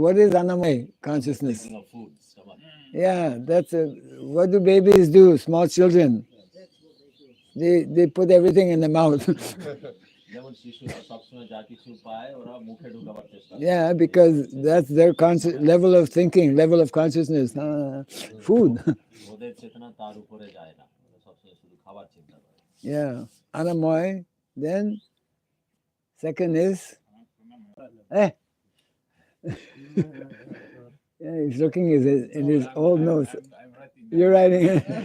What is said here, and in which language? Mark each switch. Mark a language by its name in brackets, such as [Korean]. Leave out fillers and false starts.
[English] What is Annamay consciousness? thinking of food stomach. Yeah, that's what do babies do? Small children. They put everything in the mouth. [Bangla] যেমন শিশুরা সবসময় যা কিছু পায় ওরা মুখে ঢোকাবার চেষ্টা করে [English] Yeah, because that's their level of thinking, level of consciousness. Food. [Bangla] ওদের চেতনা তার উপরে যায় না ওরা সবসময় শুধু খাবার চিন্তা করে [English] Yeah, Annamay. Then second is yeah, he's looking in his old notes. You're writing it.